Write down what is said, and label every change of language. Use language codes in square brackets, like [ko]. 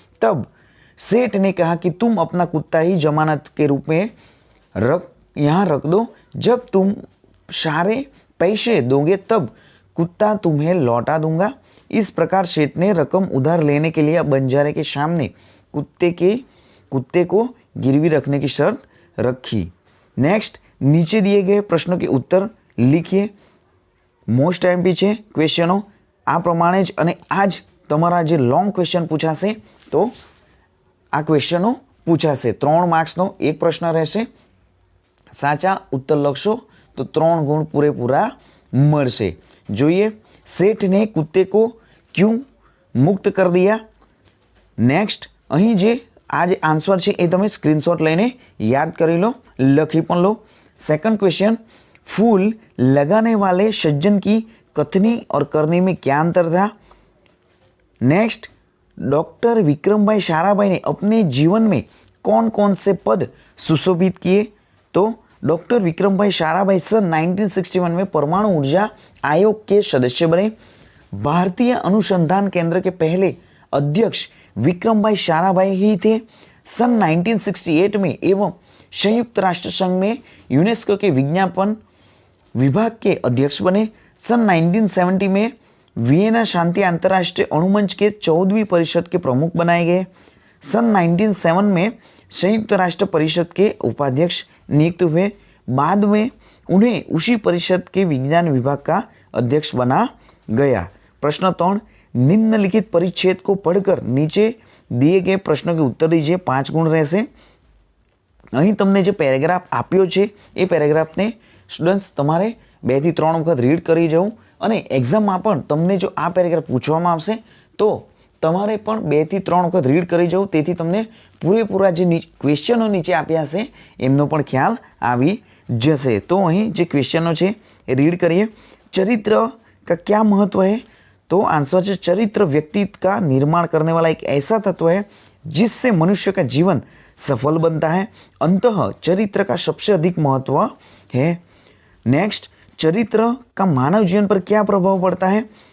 [hi] तब सेठ ने कहा कि तुम अपना कुत्ता ही जमानत के रूप में यहाँ रख दो, जब तुम सारे पैसे दोगे तब कुत्ता तुम्हें लौटा दूंगा। इस प्रकार सेठ ने रकम उधार लेने के लिए बंजारे के सामने कुत्ते को गिरवी रखने की शर्त रखी। नेक्स्ट, नीचे दिए गए प्रश्नों के उत्तर लिखिए। [gu] मोस्ट एमपी છે ક્વેશ્ચનો આ પ્રમાણે જ, અને આજ તમારા જે લોંગ ક્વેશ્ચન પૂછાશે તો આ ક્વેશ્ચનો પૂછાશે। 3 માર્ક્સનો એક પ્રશ્ન રહેશે, સાચા ઉત્તર લખશો તો 3 ગુણ પૂરેપૂરા મળશે। જોઈએ, [hi] सेठ ने कुत्ते को क्यों मुक्त कर दिया। [gu] नेक्स्ट, અહીં જે આ જે આન્સર છે એ તમે સ્ક્રીનશોટ લઈને યાદ કરી લો, લખી પણ લો। [hi] सेकंड क्वेश्चन, फूल लगाने वाले सज्जन की कथनी और करनी में क्या अंतर था। नेक्स्ट, डॉक्टर विक्रम भाई साराभाई ने अपने जीवन में कौन कौन से पद सुशोभित किए। तो डॉक्टर विक्रम भाई साराभाई सन 1961 में परमाणु ऊर्जा आयोग के सदस्य बने। भारतीय अनुसंधान केंद्र के पहले अध्यक्ष विक्रम भाई साराभाई ही थे। सन 1968 में एवं संयुक्त राष्ट्र संघ में यूनेस्को के विज्ञापन विभाग के अध्यक्ष बने। सन 1970 में वियना शांति अंतर्राष्ट्रीय अणुमंच के 14वीं परिषद के प्रमुख बनाए गए। सन 1907 में संयुक्त राष्ट्र परिषद के उपाध्यक्ष नियुक्त हुए। बाद में उन्हें उसी परिषद के विज्ञान विभाग का अध्यक्ष बना गया। प्रश्न 3, निम्नलिखित परिच्छेद को पढ़कर नीचे दिए गए प्रश्नों के उत्तर दीजिए। 5 गुण [gu] રહેશે। અહીં તમને જે પેરેગ્રાફ આપ્યો છે એ પેરેગ્રાફને સ્ટુડન્ટ્સ તમારે 2 થી 3 વખત રીડ કરી જવું, અને એક્ઝામમાં પણ તમને જો આ પેરેગ્રાફ પૂછવામાં આવશે તો તમારે પણ 2 થી 3 વખત રીડ કરી જવું, તેથી તમને પૂરેપૂરા જે ક્વેશ્ચનો નીચે આપ્યા છે એમનો પણ ખ્યાલ આવી જશે। તો અહીં જે ક્વેશ્ચનો છે એ રીડ કરીએ। [hi] चरित्र का क्या महत्व है। तो आंसर है, चरित्र व्यक्तित्व का निर्माण करने वाला एक ऐसा तत्व है जिससे मनुष्य का जीवन सफल बनता है। अंततः चरित्र का सबसे अधिक महत्व है। नेक्स्ट, चरित्र का मानव जीवन पर क्या प्रभाव पड़ता है।